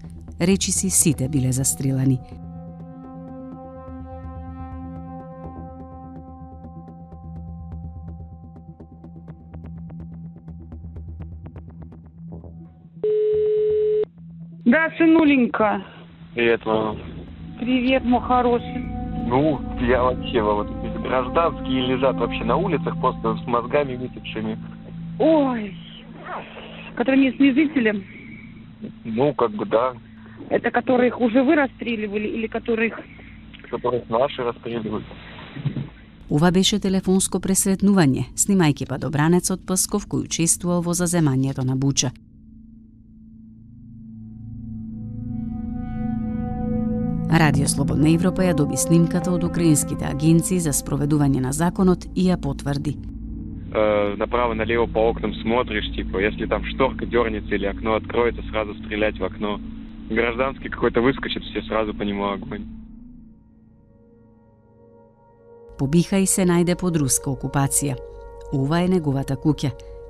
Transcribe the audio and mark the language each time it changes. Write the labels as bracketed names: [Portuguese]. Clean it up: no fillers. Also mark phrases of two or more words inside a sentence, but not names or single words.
[Macedonian] Речиси сите биле застрелани. [Russian] Да, сынуленька. Привет, мама. Привет, мой хороший. Ну, я вообще, вот эти гражданские лежат вообще на улицах просто с мозгами высохшими. Ой, которые местные жители? Ну, как бы да. Это которых уже вы расстреливали или которых... Которых наши расстреливают. [Macedonian] Ова беше телефонско пресретнување, снимајќи падобранец од Псков кој учествувал во заземањето на Буча. Радио Слободна Европа ја доби снимката од украинските агенции за спроведување на законот и ја потврди. [Russian] Направо-налево по окнам смотришь, типа, если там шторка дернется или окно откроется, сразу стрелять в окно. Гражданский какой-то выскочит, все сразу по нему огонь. [Macedonian] Побиха и се најде под руска окупација. Ова е неговата куќа.